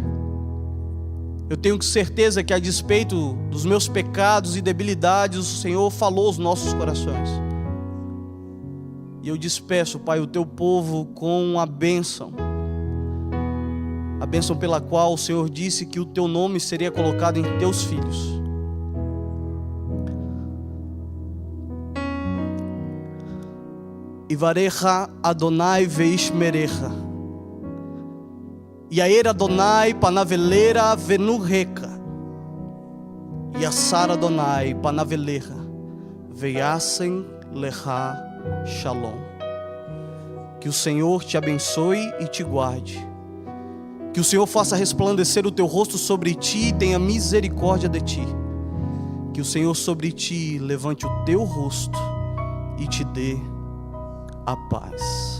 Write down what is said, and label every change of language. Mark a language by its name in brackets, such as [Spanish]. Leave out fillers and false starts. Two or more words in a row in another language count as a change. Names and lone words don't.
[Portuguese] Eu tenho certeza que, a despeito dos meus pecados e debilidades, o Senhor falou aos nossos corações. E eu despeço, Pai, o Teu povo com a bênção pela qual o Senhor disse que o Teu nome seria colocado em Teus filhos. [Hebrew] יברכך ה׳ וישמרך, יאר ה׳ פניו אליך ויחנך, ישא ה׳ פניו אליך וישם לך שלום. [Portuguese] Que o Senhor te abençoe e te guarde. Que o Senhor faça resplandecer o Teu rosto sobre ti e tenha misericórdia de ti. Que o Senhor sobre ti levante o Teu rosto e te dê a paz.